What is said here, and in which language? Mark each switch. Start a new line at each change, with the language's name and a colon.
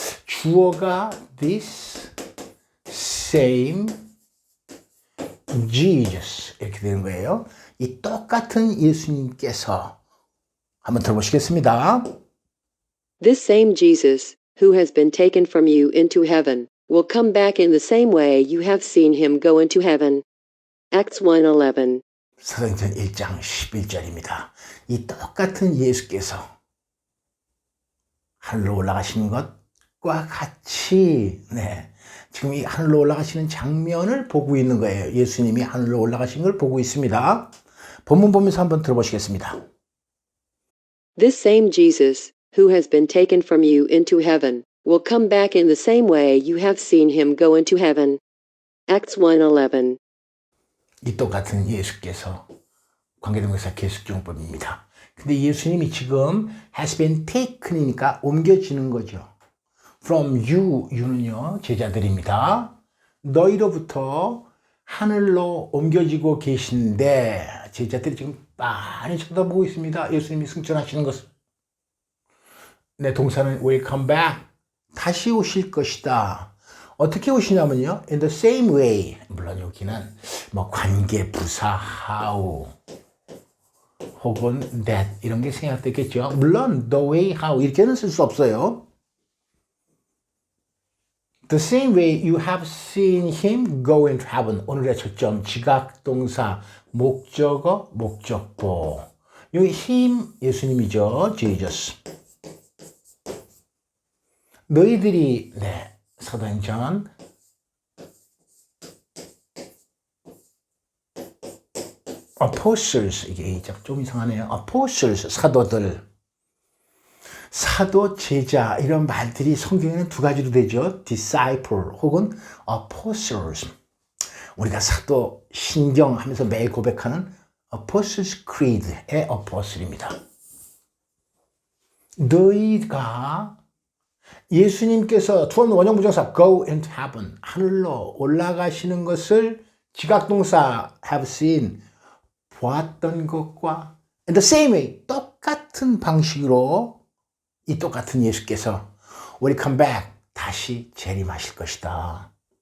Korean: 주어가
English: this same Jesus
Korean: 이렇게 되는 거예요. 이 똑같은 예수님께서 한번 들어보시겠습니다.
English: This same Jesus, who has been taken from you into heaven, will come back in the same way you have seen him go into heaven. Acts 1:11.
Korean: 사도행전 1장 11절입니다. 이 똑같은 예수께서 하늘로 올라가시는 것과 같이 지금 이 하늘로 올라가시는 장면을 보고 있는 거예요. 예수님이 하늘로 올라가신 걸 보고 있습니다. 본문 보면서 한번 들어보시겠습니다.
English: This same Jesus, who has been taken from you into heaven, will come back in the same way you have seen him go into heaven. Acts 1:11.
Korean: 이 똑같은 예수께서 관계동사 계속용법입니다. 근데 예수님이 지금
English: has been taken
Korean: 이니까 옮겨지는 거죠.
English: From you
Korean: 는요 제자들입니다. 너희로부터 하늘로 옮겨지고 계신데 제자들이 지금 많이 쳐다보고 있습니다. 예수님이 승천하시는 것을. 동사는
English: will come back
Korean: 다시 오실 것이다. 어떻게 오시냐면요
English: in the same way
Korean: 물론 여기는 뭐 관계 부사 how 혹은 that 이런 게 생략됐겠죠. 물론
English: the way how
Korean: 이렇게는 쓸 수 없어요.
English: The same way you have seen him go into heaven.
Korean: 오늘의 초점 지각동사 목적어 목적보. 여기 him 예수님이죠.
English: Jesus.
Korean: 너희들이 사도행전 apostles 이게 좀 이상하네요. apostles 사도들 사도 제자 이런 말들이 성경에는 두 가지로 되죠.
English: disciple
Korean: 혹은
English: apostles.
Korean: 우리가 사도 신경 하면서 매일 고백하는
English: apostles creed
Korean: 의 apostle입니다. 너희가 예수님께서 투원 원형 부정사
English: go into heaven
Korean: 하늘로 올라가시는 것을 지각동사
English: have seen
Korean: 보았던 것과
English: in the same way
Korean: 똑같은 방식으로 이 똑같은 예수께서
English: will come back
Korean: 다시 재림하실 것이다.